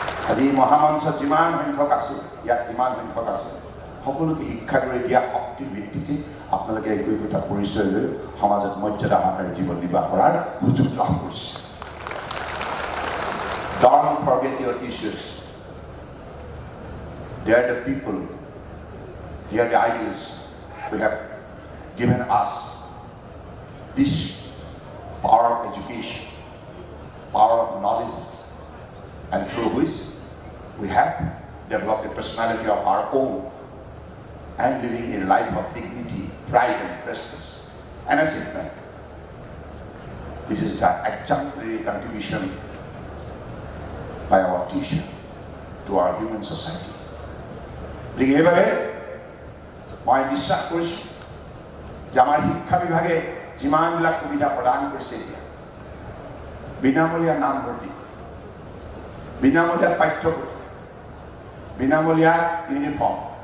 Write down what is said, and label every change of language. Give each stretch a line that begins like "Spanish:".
Assamese: আজি মহামঞ্চত যিমান সংখ্যক আছোঁ, ইয়াত যিমান সংখ্যক আছে, সকলোকে শিক্ষাগুৰু দিয়া শক্তিৰ ভিত্তিতে আপোনালোকে একোটা পৰিচয় লৈ সমাজত মৰ্যাদা সহকাৰে জীৱন নিৰ্বাহ কৰাৰ সুযোগ লাভ কৰিছে।
English: Don't forget your issues. They are the people, they are the ideals who have given us this power of education, power of knowledge, and through which we have developed a personality of our own and living a life of dignity, pride, and prestige, and achievement. This is an exemplary contribution by our teacher to our human society.
Assamese: এইভাবে মই বিশ্বাস কৰিছোঁ যে আমাৰ শিক্ষা বিভাগে যিমানবিলাক সুবিধা প্ৰদান কৰিছে, এতিয়া বিনামূলীয়া নামভৰ্তি, বিনামূলীয়া পাঠ্যপুথি, বিনামূলীয়া ইউনিফৰ্ম,